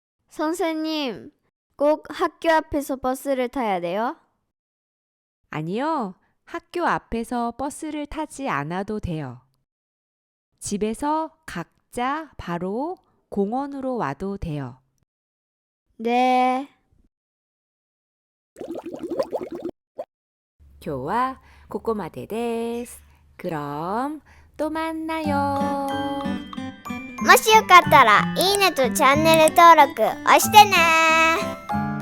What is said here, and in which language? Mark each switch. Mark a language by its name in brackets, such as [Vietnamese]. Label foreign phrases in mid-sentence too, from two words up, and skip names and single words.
[Korean] 선생님, 꼭 학교 앞에서 버스를 타야 돼요? 아니요. 학교 앞에서 버스를 타지 않아도 돼요. 집에서 각자 바로 공원으로 와도 돼요. 네. [Japanese] 今日はここまでです。 [Korean] 그럼 또 만나요. [Japanese] もしよかったらいいねとチャンネル登録押してね。